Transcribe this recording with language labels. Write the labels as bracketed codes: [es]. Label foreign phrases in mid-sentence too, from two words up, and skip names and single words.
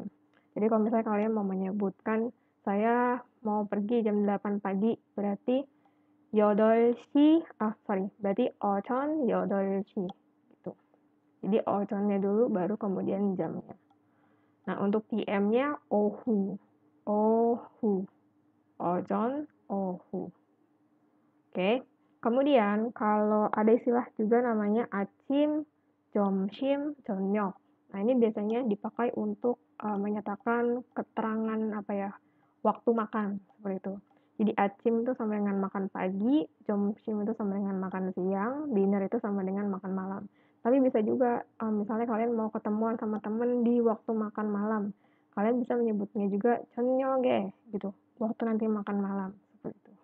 [id] Jadi kalau misalnya kalian mau menyebutkan saya mau pergi jam 8 pagi berarti berarti [ko] 오전 8시. [id] Jadi ojonnya dulu baru kemudian jamnya. Nah, untuk PM-nya [ko] 오후. 오전, 오후. [id] Oke. Kemudian kalau ada istilah juga namanya [ko] 아침, 점심, 저녁. [id] Nah, ini biasanya dipakai untuk menyatakan keterangan waktu makan seperti itu. Jadi acim itu sama dengan makan pagi, 점심 itu sama dengan makan siang, dinner itu sama dengan makan malam. Tapi bisa juga misalnya kalian mau ketemuan sama temen di waktu makan malam, kalian bisa menyebutnya juga 저녁에 gitu, waktu nanti makan malam seperti itu.